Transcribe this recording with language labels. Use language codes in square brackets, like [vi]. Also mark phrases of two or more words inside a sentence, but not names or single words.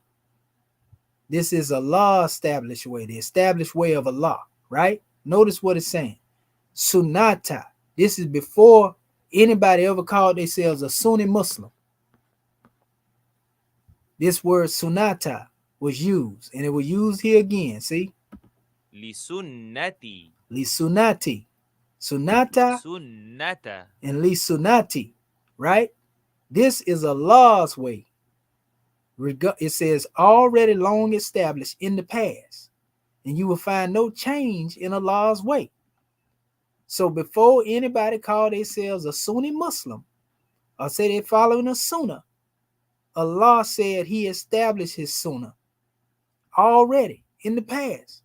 [en] This is Allah's established way, the established way of Allah, right? Notice what it's saying. Sunnata. This is before anybody ever called themselves a Sunni Muslim. This word Sunnata was used, and it was used here again, see? Lisunnati. Lisunati. Sunnata Sunnata. and Lisunati, right? This is Allah's way. It says already long established in the past, and you will find no change in Allah's way. So before anybody called themselves a Sunni Muslim or say they're following a Sunnah, Allah said he established his Sunnah already in the past.